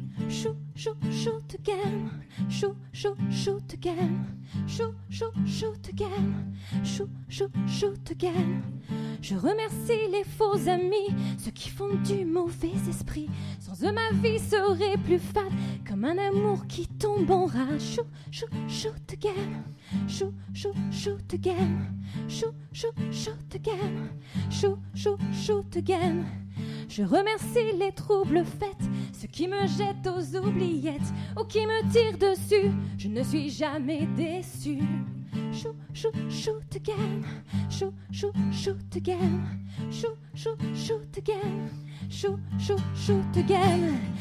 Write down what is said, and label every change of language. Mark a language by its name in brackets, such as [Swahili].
[English] Shoot, shoot, shoot again. Shoot, shoot, shoot again. Shoot, shoot, shoot again. Shoot, shoot, shoot again. [French] Je remercie les faux amis, ceux qui font du mauvais esprit. Sans eux ma vie serait plus fade, comme un amour qui tombe en rage. [English] Shoot, shoot, shoot again. Shoot, shoot, shoot again. Shoot, shoot, shoot again. Shoot, shoot, shoot again. [French] Je remercie les troubles faits, ceux qui me jettent aux oubliettes ou qui me tirent dessus. Je ne suis jamais déçu. [English] Shoot, shoot, shoot again. Shoot, shoot, shoot again. Shoot, shoot, shoot again. Shoot, shoot, shoot again.